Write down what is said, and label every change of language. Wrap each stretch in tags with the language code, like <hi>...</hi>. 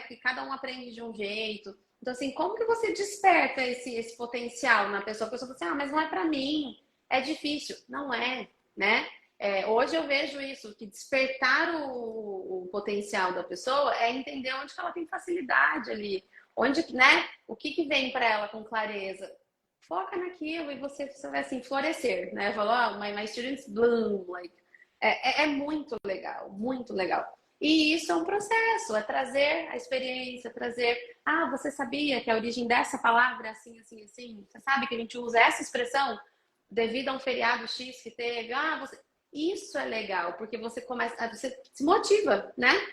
<pt>Porque cada um aprende de um jeito. Então, assim, como que você desperta esse potencial na pessoa? A pessoa fala assim, mas não é para mim, é difícil. Não é, né? Hoje eu vejo isso, que despertar o potencial da pessoa é entender onde que ela tem facilidade ali, onde, né? O que vem para ela com clareza. Foca naquilo e você vai assim florescer, né? Falou,</pt> <en>my students bloom, like.</en> <pt>É muito legal, muito legal. E isso é um processo, é trazer a experiência, trazer. Você sabia que a origem dessa palavra é assim, assim, assim? Você sabe que a gente usa essa expressão devido a um feriado X que teve? Isso é legal, porque você começa, você se motiva, né?</pt>